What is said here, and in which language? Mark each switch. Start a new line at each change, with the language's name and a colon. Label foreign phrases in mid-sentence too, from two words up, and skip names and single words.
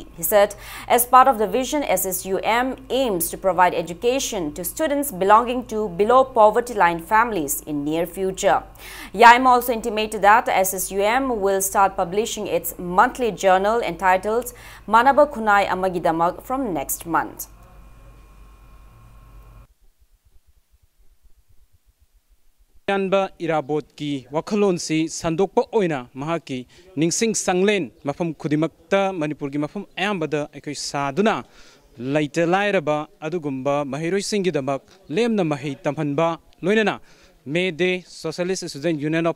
English: He said, as part of the vision, SSUM aims to provide education to students belonging to below poverty line families in near future. Yaima also intimated that SSUM will start publishing its monthly journal entitled Manaba Kunai Amagidamak from next month.
Manipuri: Yanba Irabot ki wakalon si sandokpa oina mahaki ningsing sanglen mafam kudimakta Manipur ki mafam ayambada ekoi saduna laita lairaba adugumba mahiroi singidamak lemna mahi tamhanba loinana May Day Socialist Student Union of